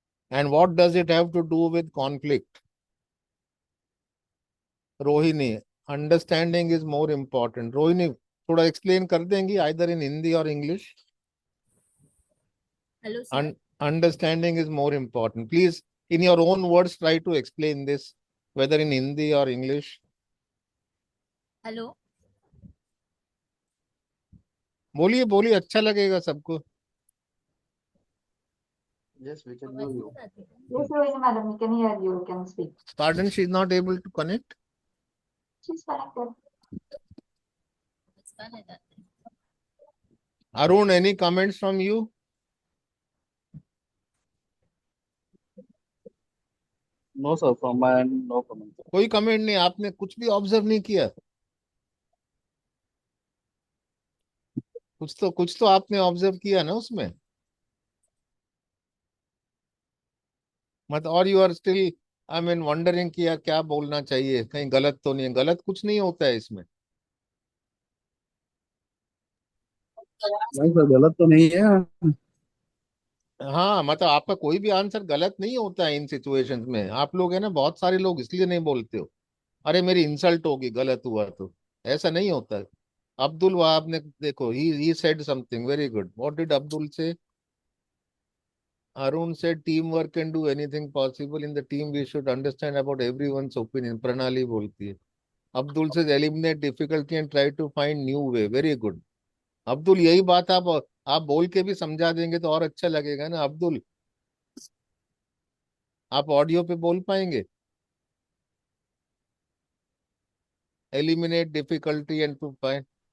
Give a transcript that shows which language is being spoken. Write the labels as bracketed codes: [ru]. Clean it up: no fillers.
[en] And what does it have to do with conflict? Rohini, understanding is more important. Rohini [hi] थोड़ा explain कर देंगी, [en] Either in Hindi or English. Hello, sir. Understanding is more important. Please, in your own words, try to explain this, whether in Hindi or English. Hello. [hi] बोलिए बोलिए, अच्छा लगेगा सबको. [en] Yes, we can hear you. Yes, Rohini madam, we can hear you. You can speak. Pardon, she is not able to connect. She's connected. Arun, any comments from you? No, sir. From my end, no comment. [hi] कोई comment नहीं, आपने कुछ भी observe नहीं किया? कुछ तो आपने ऑब्जर्व किया ना उसमें. मत और [en] you are still, I mean wondering [hi] किया क्या बोलना चाहिए, कहीं गलत तो नहीं है. गलत कुछ नहीं होता है इसमें. नहीं सर, गलत तो नहीं है. हाँ मतलब आपका कोई भी आंसर गलत नहीं होता है इन सिचुएशंस में. आप लोग है ना, बहुत सारे लोग इसलिए नहीं बोलते हो, अरे मेरी इंसल्ट होगी गलत हुआ तो. ऐसा नहीं होता है. [en] Abdul Wahab [hi] ने देखो, [en] He said something very good. What did Abdul say? Arun said teamwork can do anything possible in the team. We should understand about everyone's opinion. [hi] Pranali बोलती है. [en] Abdul says eliminate difficulty and try to find new way. Very good. [hi] Abdul यही बात आप बोल के भी समझा देंगे तो और अच्छा लगेगा ना. अब्दुल, आप ऑडियो पे बोल पाएंगे? [en] Eliminate difficulty and to find.